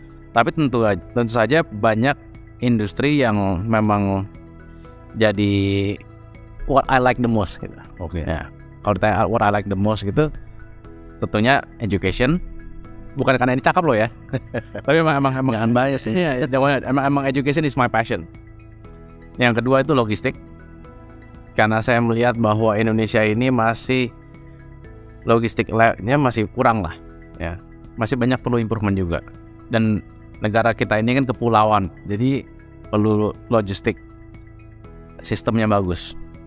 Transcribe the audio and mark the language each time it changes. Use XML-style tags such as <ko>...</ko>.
<id>Tapi tentu saja banyak industri yang memang jadi</id> <en>what I like the most</en> <id>gitu. Oke. Ya, kalau ditanya</id> <en>what I like the most</en> <id>gitu, tentunya education. Bukan karena ini cakap loh ya. Tapi emang jangan bias ya. Iya, emang</id> <en>education is my passion.</en> <id>Yang kedua itu logistik. Karena saya melihat bahwa Indonesia ini masih logistiknya masih kurang lah, ya. Masih banyak perlu improvement juga. Dan negara kita ini kan kepulauan, jadi perlu logistik sistemnya bagus.</id>